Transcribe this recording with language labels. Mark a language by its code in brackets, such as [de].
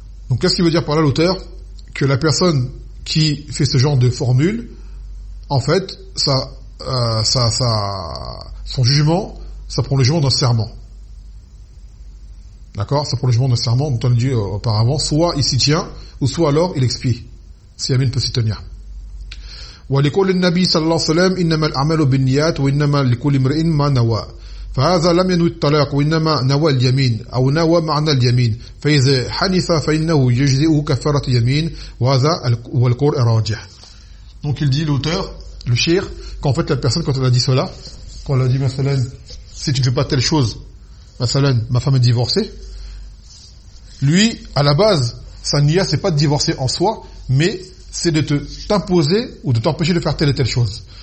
[fr] Donc qu'est-ce qu'il veut dire par là l'auteur? Que la personne qui fait ce genre de formule, en fait, son jugement, ça prend le jugement d'un serment. D'accord? Ça prend le jugement d'un serment, dont on a dit auparavant, soit il s'y tient, ou soit alors il expie, si Amin peut s'y tenir. [ar] ولكل النبي صلى الله عليه وسلم إنما الأعمال بالنيات وإنما لكل امرئ ما نوى فهذا لم ينوي الطلاق وإنما نوى اليمين أو نوى معنى اليمين فإذا حنث فإنه يجزئ كفارة يمين وهذا هو القول الراجح. [fr] Donc il dit l'auteur, le shir, qu'en fait la personne quand elle a dit cela, quand elle a dit مثلاً si tu ne fais pas telle chose, مثلاً ma femme est divorcée, lui à la base sa niya c'est pas de divorcer en soi, mais c'est de t'imposer ou de t'empêcher de faire telle et telle chose.